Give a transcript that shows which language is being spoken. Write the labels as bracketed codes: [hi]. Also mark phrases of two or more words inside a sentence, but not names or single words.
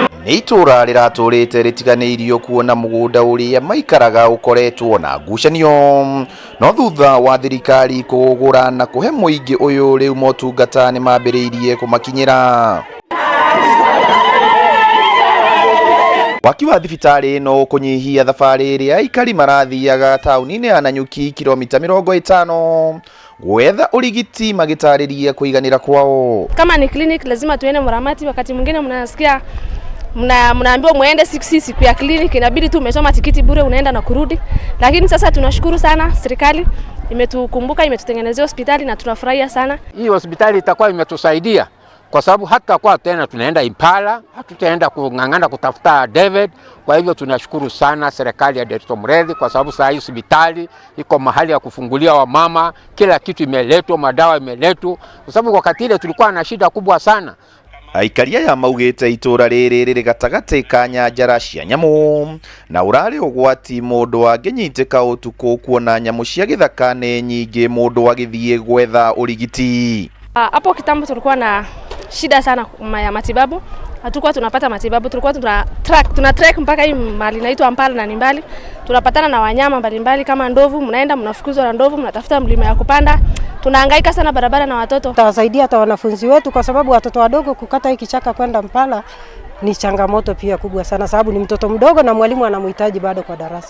[ki] nĩ itura rĩratũrĩte rĩtiganĩirio kuona mũgũnda ũrĩa maikaraga ũkoretwo na ngucanio, no thutha wa thirikari kũgũra na kũhe mũingĩ ũyũ rĩu motungata nĩ mambĩrĩirie kũmakinyĩra. Waki wa thibitarĩ no kũnyihia thabarĩ ĩrĩa aikari marathiaga taũni-inĩ ya Nanyuki kilomita 50 gwetha urigiti magitarĩria kũiganĩra kwao. [sw] Kama ni clinic lazima tuende Mramati, wakati mwingine mnasikia mnaambiwa muende siku ya clinic, inabidi tu umesoma tikiti bure unaenda na kurudi. Lakini sasa tunashukuru sana serikali imetukumbuka, imetutengenezea hospitali na tunafurahia sana. Hii hospitali itakuwa imetusaidia kwa sababu hata kwa tena tunaenda Impala, hatutaenda kung'ang'ana kutafuta David. Kwa hivyo tunashukuru sana serikali ya Dr. Muredi kwa sababu saa hii hospitali iko mahali ya kufungulia wamama, kila kitu imeletwa, madawa imeletwa, kwa sababu wakati ile tulikuwa na shida kubwa sana. [ki] Aikaria ya maugĩte itura rĩrĩ rĩrĩ gatagatĩ ka nyanjara cia nyamũ na ũrarĩ ũgwati mũndũ angĩnyitĩka ũtukũ kuona nyamũ cia gĩthaka nĩ nyingĩ mũndũ agĩthiĩ gwetha urigiti. [sw] Hapo kitambo tulikuwa na shida sana ya matibabu. Hatukuwa tunapata matibabu, tulikuwa tuna trek mpaka hii mahali inaitwa Impala na Nimbali. Tunapatana na wanyama mbalimbali kama ndovu, mnaenda mnafukuzwa na ndovu, mnatafuta mlima ya kupanda. Tunahangaika sana barabara na watoto. Tutawasaidia hata wanafunzi wetu kwa sababu watoto wadogo kukata hiki kichaka kwenda Impala ni changamoto pia kubwa sana, sababu ni mtoto mdogo na mwalimu anamhitaji bado kwa darasa.